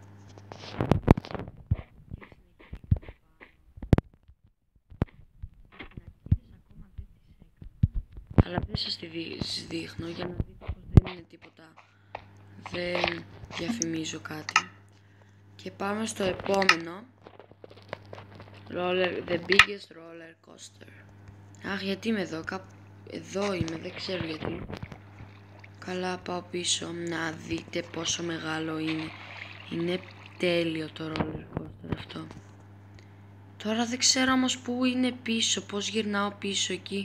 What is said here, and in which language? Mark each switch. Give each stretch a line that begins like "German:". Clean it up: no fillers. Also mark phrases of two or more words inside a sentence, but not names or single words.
Greek: Αλλά δεν σας τη δείχνω για να δείτε πως δεν είναι τίποτα. Δεν διαφημίζω κάτι. Και πάμε στο επόμενο.
English: The biggest roller coaster.
Greek: Αχ, γιατί είμαι εδώ, εδώ είμαι, δεν ξέρω γιατί. Καλά, πάω πίσω να δείτε πόσο μεγάλο είναι. Είναι τέλειο το
English: roller coaster
Greek: αυτό. Τώρα δεν ξέρω όμως πού είναι πίσω, πώς γυρνάω πίσω εκεί.